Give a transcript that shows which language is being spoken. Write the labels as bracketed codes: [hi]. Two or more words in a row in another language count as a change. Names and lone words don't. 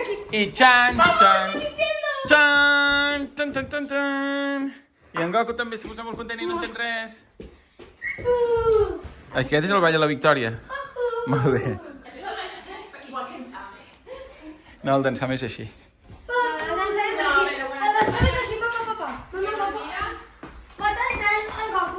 [ca] I xan, xan, xan, xan, xan, xan, xan. I en Goku també se posa molt content i no entén res. Aquest és el Ball de la Victòria. Molt bé. Igual que en Same. No, el d'en Sam és així. El dansar és així. El dansar és així, papa. El Goku.